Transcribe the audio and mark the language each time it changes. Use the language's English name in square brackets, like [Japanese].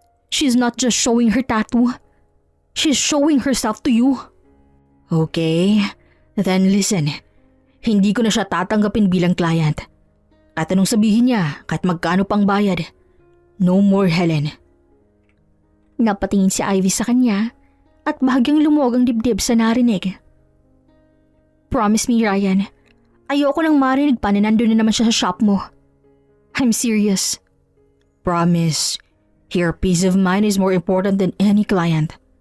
[English] She's not just showing her tattoo. She's showing herself to you. Okay, then listen. [Filipino] Hindi ko na siya tatanggapin bilang client. At anong sabihin niya kahit magkano pang bayad. [English] No more, Helen. [Filipino] Napatingin si Ivy sa kanya at bahagyang lumuwag ang dibdib sa narinig. [English] Promise me, Ryan. [Filipino] Ayoko nang marinig pa na nandun na naman siya sa shop mo. [English] I'm serious. Promise. Your peace of mind is more important than any client.